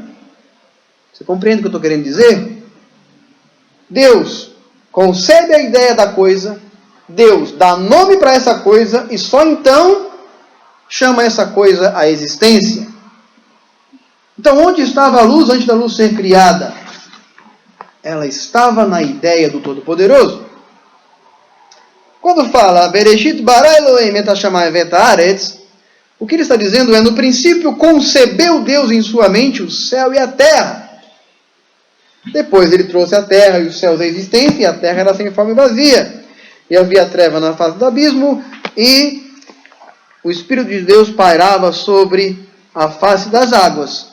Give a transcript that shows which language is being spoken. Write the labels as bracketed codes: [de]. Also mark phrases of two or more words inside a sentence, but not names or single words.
[pt] Você compreende o que eu estou querendo dizer? Deus concebe a ideia da coisa, Deus dá nome para essa coisa e só então chama essa coisa à existência. Então, onde estava a luz antes da luz ser criada? Ela estava na ideia do Todo-Poderoso. Quando fala [he] בראשית ברא אלהים את השמים ואת הארץ, [pt] o que ele está dizendo é, no princípio concebeu Deus em sua mente o céu e a terra. Depois ele trouxe a terra e os céus à existência, e a terra era sem forma e vazia. E havia treva na face do abismo, e o Espírito de Deus pairava sobre a face das águas.